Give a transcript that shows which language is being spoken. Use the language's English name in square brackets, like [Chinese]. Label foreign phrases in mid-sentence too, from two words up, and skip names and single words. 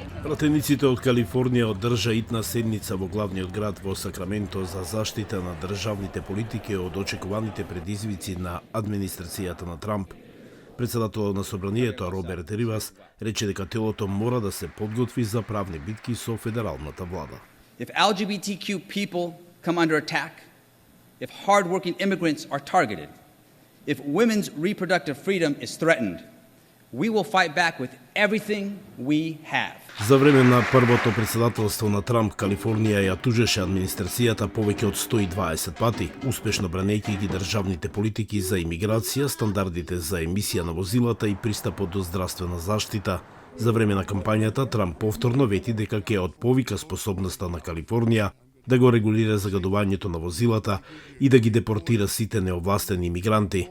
[Macedonian] Пратениците од Калифорнија одржа итна седница во главниот град во Сакраменто за заштита на државните политики од очекуваните предизвици на администрацијата на Трамп. Председателот на собранието Роберт Ривас рече дека телото мора да се подготви за правни битки со федералната влада. [English] If LGBTQ people come under attack, if hard-working immigrants are targeted, if women's reproductive freedom is threatened, we will fight back with everything we have. [Macedonian] За време на првото председателство на Трамп, Калифорнија ја тужеше администрацијата повеќе од 120 пати, успешно бранејќи ги државните политики за имиграција, стандардите за емисија на возилата и пристапот до здравствена заштита. За време на кампањата, Трамп повторно вети дека ќе отповика способноста на Калифорнија да го регулира загадувањето на возилата и да ги депортира сите неовластени имигранти.